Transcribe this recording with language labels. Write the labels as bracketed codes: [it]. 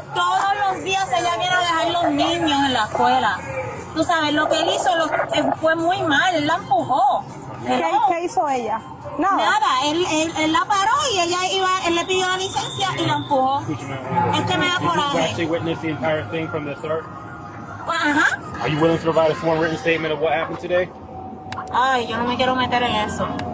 [es] Todos los días ella viene a dejar los niños en la escuela. Tú sabes, lo que él hizo fue muy mal. Él la empujó. ¿Qué hizo ella? Nada, él la paró y él le pidió la licencia y la empujó. Este me da coraje. [en] Actually witnessed the entire thing from the start? Ajá. Are you willing to provide a sworn written statement of what happened today? [es] Ay, yo no me quiero meter en eso.